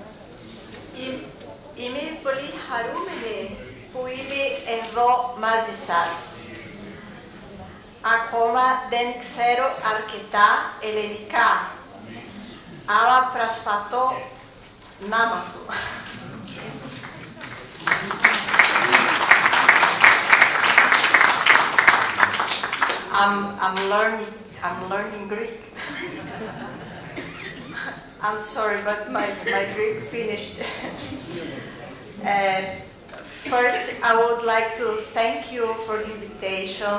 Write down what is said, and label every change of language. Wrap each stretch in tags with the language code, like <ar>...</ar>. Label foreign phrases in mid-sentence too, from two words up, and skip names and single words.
<el>Είμαι πολύ χαρούμενη που είμαι εδώ μαζί σας. Ακόμα δεν ξέρω αρκετά ελληνικά, αλλά προσπαθώ να μάθω.</el> <en>I'm learning Greek. I'm sorry, but my Greek finished. First, I would like to thank you for the invitation.</en>